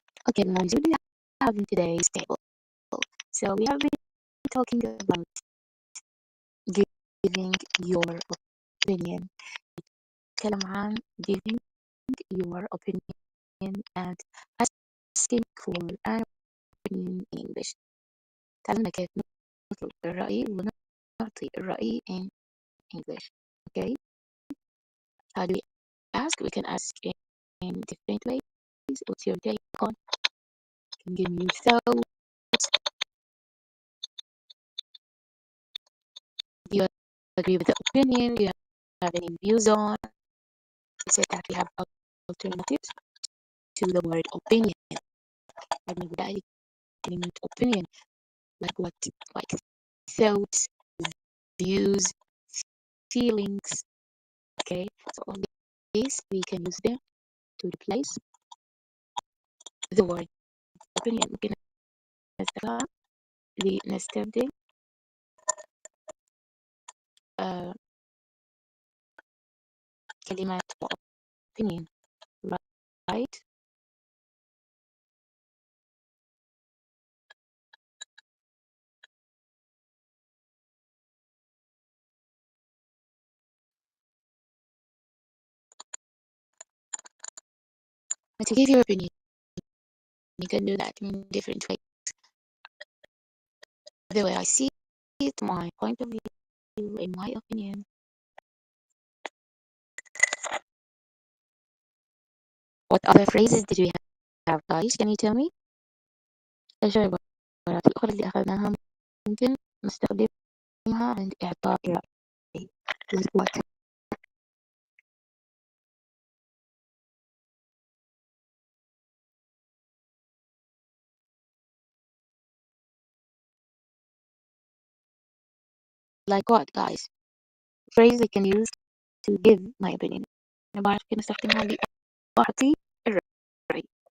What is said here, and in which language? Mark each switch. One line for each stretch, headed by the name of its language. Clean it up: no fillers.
English: Okay, guys, what do we have in today's table? So we have been talking about giving your opinion.
Arabic: نتكلم عن
English: giving your opinion and asking for an opinion in English.
Arabic: تعلمنا كيف نطلب الرأي ونعطي الرأي
English: in English. Okay? How do we ask? We can ask in different ways. What's your take on? You can give me your thoughts. Do you agree with the opinion? Do you have any views on? We said that we have alternatives to the word opinion. Like opinion, like what? Like thoughts, views, feelings. Okay, so all these we can use them to replace the word opinion.
Arabic: ممكن نستخدمها لنستبدل كلمة opinion, right?
English: But to give your opinion, you can do that in different ways. The way I see it, my point of view, in my opinion. What other phrases did we have, guys? Can you tell me?
Arabic: إيش العبارات الأخرى اللي أخذناها ممكن نستخدمها عند إعطاء الرأي؟
English: Like what? Like what, guys? Phrase I can use to give my opinion.
Arabic: أنا بعرف كيف نستخدمها لأعطي الرأي.